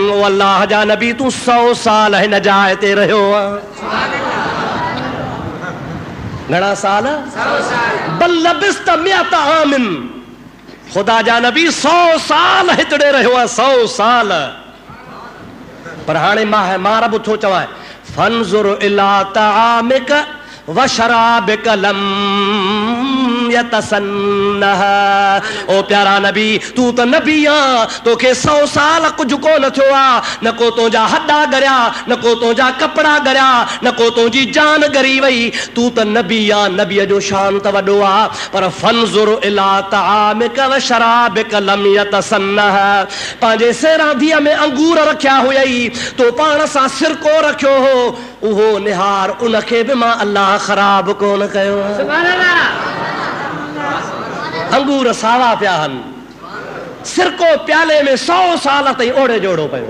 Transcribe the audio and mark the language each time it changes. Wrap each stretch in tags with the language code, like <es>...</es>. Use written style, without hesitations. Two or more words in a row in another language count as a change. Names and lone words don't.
<sd>ओ अल्लाह जा नबी तूं 100 साल हिन जाइ ते रहियो आहे। घणा साल? 100 साल।</sd> <ar>بل لبثت مائة عام.</ar> <sd>खुदा जा नबी 100 साल हितड़े रहियो आहे, 100 साल। पर हाणे मां रब थो चवां</sd> <ar>فانظر إلى طعامك وشرابك لم يتسنه.</ar> <sd>ओ प्यारा नबी तू त नबी आ, तोखे 100 साल कुछ कोन थियो आ। न को तुंहिंजा हॾा गरिया, न को तुंहिंजा कपड़ा गरिया, न को तुंहिंजी जान गरी वई। तू त नबी आ, नबीअ जो शान त वॾो आ।</sd> <ar>पर فانظر إلى طعامك وشرابك لم يتسنه.</ar> <sd>पंहिंजे सेरांधीअ में अंगूर रखिया हुयई, तो पाण सां सिरको रखियो हो, उहो निहार, उनखे बि मां अल्लाह ख़राब कोन कयो।</sd> <ar>سبحان الله.</ar> <sd>अंगूर सावा पिया आहिनि, सिरको प्याले में 100 साल ताईं ओड़े जोड़ो पियो।</sd>